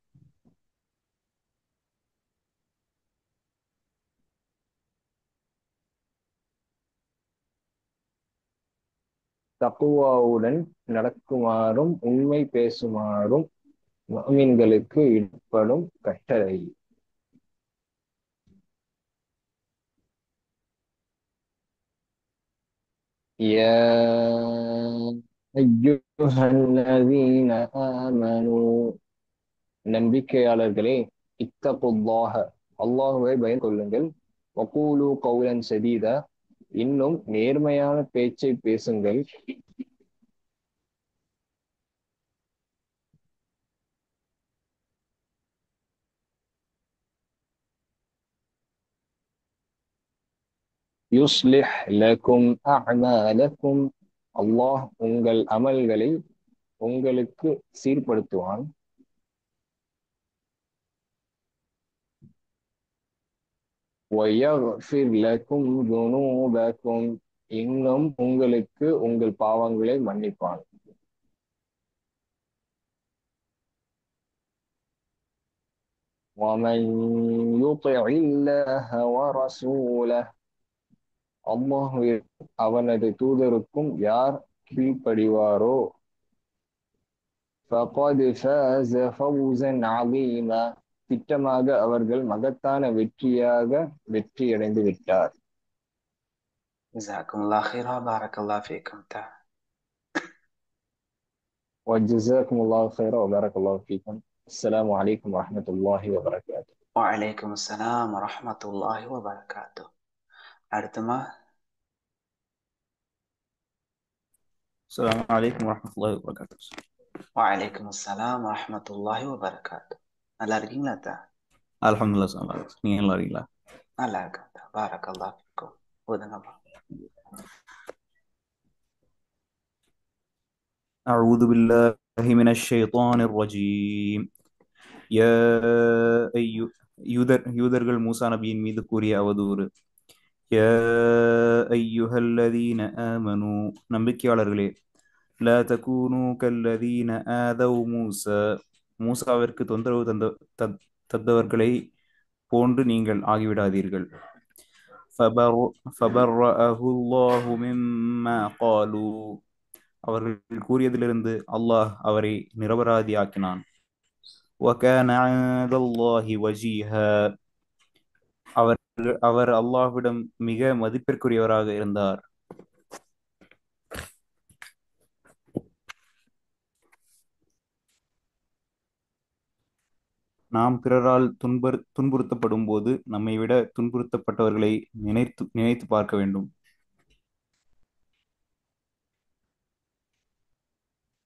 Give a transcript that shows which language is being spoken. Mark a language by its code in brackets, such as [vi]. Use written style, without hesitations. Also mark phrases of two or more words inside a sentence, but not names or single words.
[ta] தக்குவாவுடன் நடக்குமாறும் உண்மை பேசுமாறும் முஃமின்களுக்கு இடப்படும் கட்டளை. [ar] يا أيها الذين آمنوا [ta] நம்பிக்கையாளர்களே [ar] اتقوا الله [ta] அல்லாஹுவை பயந்து கொள்ளுங்கள். [ar] وقولوا قولا سديدا [ta] இன்னும் நேர்மையான பேச்சை பேசுங்கள். [ar] يصلح لكم أعمالكم [ta] அல்லாஹ் உங்கள் அமல்களை உங்களுக்கு சீர்படுத்துவான். [ar] وَيَغْفِرْ لَكُمْ ذُنُوبَكُمْ [ta] இன்னும் உங்களுக்கு உங்கள் பாவங்களை மன்னிப்பான். [ar] وَمَنْ يُطِعِ اللَّهَ وَرَسُولَهُ [ta] அல்லாஹ் அவனது தூதருக்கும் யார் கீழ்ப்படிவாரோ [ar] فَقَدْ فَازَ فَوْزًا عَظِيمًا [ta] திட்டமாக அவர்கள் மகத்தான வெற்றியடைந்து விட்டார். [ar] جزاكم الله خيرا. بارك الله فيكم அத்தா. وجزاكم الله خيرا وبارك الله فيكم. السلام عليكم ورحمة الله وبركاته. وعليكم السلام ورحمة الله وبركاته. [ta] அடுத்தமா [ar] السلام عليكم ورحمة الله وبركاته. وعليكم السلام ورحمة الله وبركاته. [ta] நல்லா இருக்கீங்களா அத்தா? [ar] الحمد لله سلام عليكم. [ta] நீங்க நல்லா இருக்கீங்களா? நல்லா இருக்கேன் அத்தா. [ar] بارك الله فيكم. [ta] ஓதுங்கம்மா. [ar] أعوذ بالله من الشيطان الرجيم. يا أيها [ta] யூதர்கள் மூசா நபியின் மீது கூறிய அவதூறு. [ar] يا أيها الذين آمنوا [ta] நம்பிக்கையாளர்களே [ar] لا تكونوا كالذين آذوا موسى [ta] மூசாவிற்கு தொந்தரவு தந்தவர்களை போன்று நீங்கள் ஆகிவிடாதீர்கள். [ar] فبرأه الله مما قالوا [ta] அவர்கள் கூறியதிலிருந்து அல்லாஹ் அவரை நிரபராதியாக்கினான். [ar] وَكَانَ عِندَ اللَّهِ وَجِيهًا [ta] அவர் அல்லாஹ்விடம் மிக மதிப்பிற்குரியவராக இருந்தார். நாம் பிறரால் துன்புறுத்தப்படும் போது நம்மை விட துன்புறுத்தப்பட்டவர்களை நினைத்து நினைத்து பார்க்க வேண்டும்.